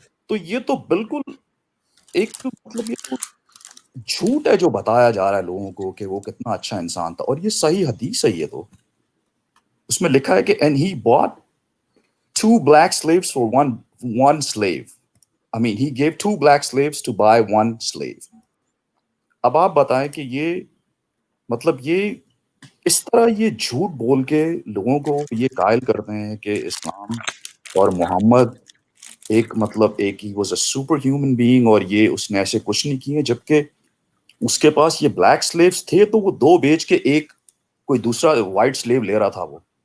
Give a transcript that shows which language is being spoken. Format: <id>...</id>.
<ur>تو یہ تو بالکل ایک مطلب یہ تو جھوٹ ہے جو بتایا جا رہا ہے لوگوں کو کہ وہ کتنا اچھا انسان تھا. اور یہ صحیح حدیث ہے, یہ تو اس میں لکھا ہے کہ</ur> <en>and he bought 2 black slaves for one slave. I mean, he gave 2 black slaves to buy 1 slave.</en> <ur>اب آپ بتائیں کہ یہ مطلب یہ اس طرح یہ جھوٹ بول کے لوگوں کو یہ قائل کرتے ہیں کہ اسلام اور محمد ایک he</ur> <en>was a super human being,</en> <ur>اور یہ اس نے ایسے کچھ نہیں کیے, جبکہ اس کے پاس یہ بلیک سلیوز تھے تو وہ 2 بیچ کے ایک کوئی دوسرا وائٹ سلیو لے رہا تھا وہ.</ur>